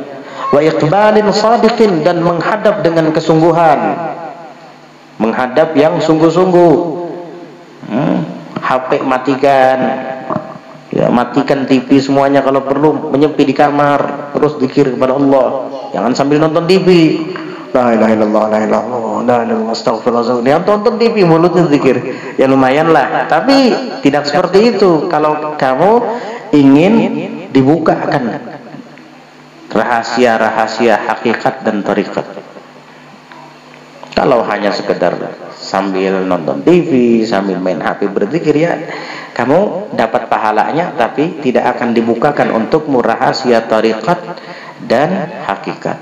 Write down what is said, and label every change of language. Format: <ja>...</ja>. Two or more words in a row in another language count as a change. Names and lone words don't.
<ar>وإقبال صادق,</ar> <id>dan menghadap dengan kesungguhan, menghadap yang sungguh-sungguh. HP matikan, Ya, matikan TV semuanya kalau perlu, menyepi di kamar, terus zikir kepada Allah. Jangan sambil nonton TV.</id> <ar>لا إله إلا الله، لا إله إلا الله، لا إله إلا الله,</ar> <id>astagfirullah. Dia tonton TV, mulutnya zikir. Ya lumayan lah, tapi tidak seperti itu. Kalau kamu ingin dibukakan rahasia-rahasia hakikat dan tarikat. Kalau hanya sekedar sambil nonton TV, sambil main HP berzikir, ya kamu dapat pahalanya, tapi tidak akan dibukakan untukmu rahasia tarikat dan hakikat.</id>